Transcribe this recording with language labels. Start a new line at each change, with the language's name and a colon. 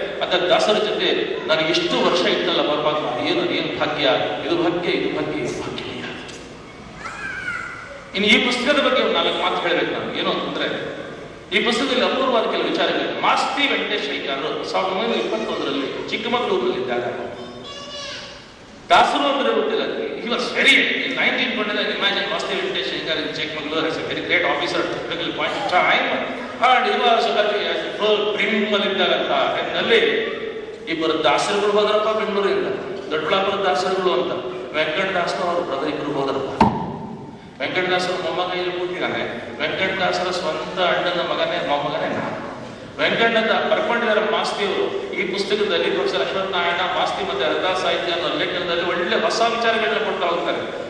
Kannada: ಅದ ದಾಸರ ಜೊತೆ ನಾನು ಎಷ್ಟು ವರ್ಷ ಇಟ್ಟಲ್ಲ ಬರುವಾಗ ಏನು ಭಾಗ್ಯ, ಇದು ಭಾಗ್ಯ, ಇದು ಭಾಗ್ಯ, ಇದು ಭಾಗ್ಯ. ಇನ್ನು ಈ ಪುಸ್ತಕದ ಬಗ್ಗೆ ಒಂದು 4 ಮಾತು ಹೇಳಬೇಕು ನಾನು. ಏನು ಅಂತಂದ್ರೆ ಈ ಪುಸ್ತಕದಲ್ಲಿ ಅಪೂರ್ವವಾದ ಕೆಲವು ವಿಚಾರಗಳಿವೆ. ಮಾಸ್ತಿ ವೆಂಕಟೇಶ್ ಐಕಾರರು 1921ರಲ್ಲಿ ಚಿಕ್ಕಮಗಳೂರಿನಲ್ಲಿದ್ದಾಗ ದಾಸರು ಅಂದರೆ ಗೊತ್ತಿಲ್ಲ.
English: He was very, in 1929, imagine Masti Venkatesh Iyengar in Chikmagalur as a very great officer at a critical point in time, and he was
Kannada: ಪ್ರಿಮ್ಮಲ್ಲಿದ್ದಾಗಂತ ಟೈಮ್ನಲ್ಲಿ ಇಬ್ಬರು ದಾಸರುಗಳು ಹೋದ್ರಪ್ಪ ಬೆಂಗಳೂರಿಂದ. ದೊಡ್ಡಬಳ್ಳಾಪುರ ದಾಸರುಗಳು ಅಂತ ವೆಂಕಟದಾಸರು ಅವ್ರ ಬ್ರದರ್ ಇಬ್ಬರು ಹೋದ್ರಪ್ಪ. ವೆಂಕಟದಾಸರ ಮೊಮ್ಮಗ ಇಲ್ಲಿ ಕೂತಿದ್ದಾನೆ, ವೆಂಕಟದಾಸರ ಸ್ವಂತ ಅಣ್ಣನ ಮೊಮ್ಮಗನೇ ನಾನು. ವೆಂಕಟನಾಥ ಬರ್ಕೊಂಡಿದ್ದಾರೆ ಮಾಸ್ತಿಯವರು. ಈ ಪುಸ್ತಕದಲ್ಲಿ ಪ್ರೊಫೆಸರ್ ಅಶ್ವಥ್ ನಾರಾಯಣ ಮಾಸ್ತಿ ಮತ್ತೆ ಹರಿದಾಸ ಸಾಹಿತ್ಯ ಅನ್ನೋ ಲೇಖನದಲ್ಲಿ ಒಳ್ಳೆ ಹೊಸ ವಿಚಾರಗಳನ್ನ ಕೊಡ್ತಾ ಹೋಗ್ತಾರೆ.